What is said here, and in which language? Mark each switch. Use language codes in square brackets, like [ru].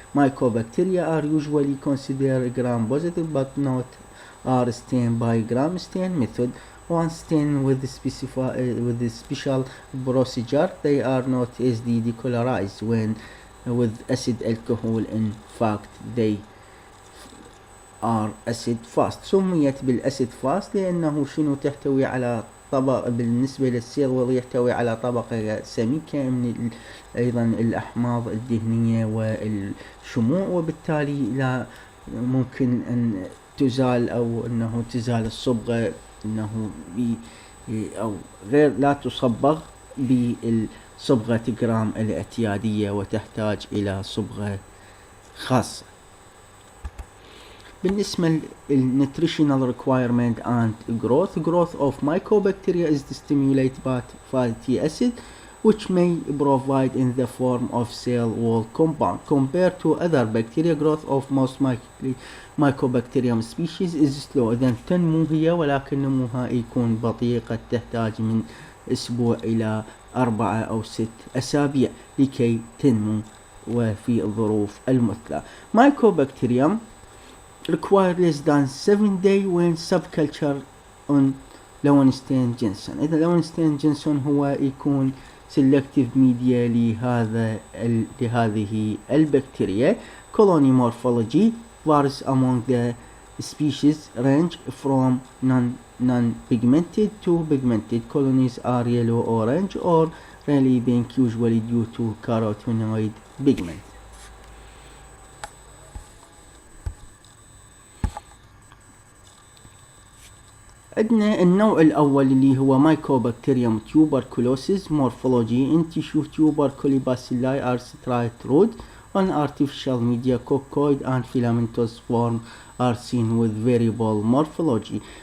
[en] Mycobacteria are usually considered gram-positive but not are stained by gram stain method. Once stained with the special procedure, they are not easily decolorized when with acid alcohol. In fact, they are acid fast. [ar] سميت بالacid fast لأنه شنو تحتوي على طبق بالنسبة للسيل وول يحتوي على طبقة سميكة من أيضا الأحماض الدهنية والشموع، وبالتالي لا ممكن أن تزال أو أنه تزال الصبغة أنه أو غير لا تصبغ بالصبغة جرام الاعتيادية وتحتاج إلى صبغة خاصة. بالنسبة [en] Nutritional requirement and growth of Mycobacteria is stimulated by fatty acid, which may provide in the form of cell wall compound. Compared to other bacteria, growth of most Mycobacterium species is slow. [ar] إذن تنمو هي ولكن نموها يكون بطيء، قد تحتاج من أسبوع إلى 4 أو 6 أسابيع لكي تنمو وفي الظروف المثلى. [en] Mycobacterium require less than 7 days when subculture on Lowenstein Jensen. [ar] إذا Lowenstein Jensen هو يكون selective media لهذه البكتيريا. [en] Colony morphology varies among the species, range from non-pigmented to pigmented. Colonies are yellow, orange or really pink, usually due to carotenoid pigment. [ar] عندنا النوع الأول اللي هو Mycobacterium tuberculosis. [en] Morphology in tissue tuberculosis bacilli are straight rod on artificial media. Coccoid and filamentous form are seen with variable morphology.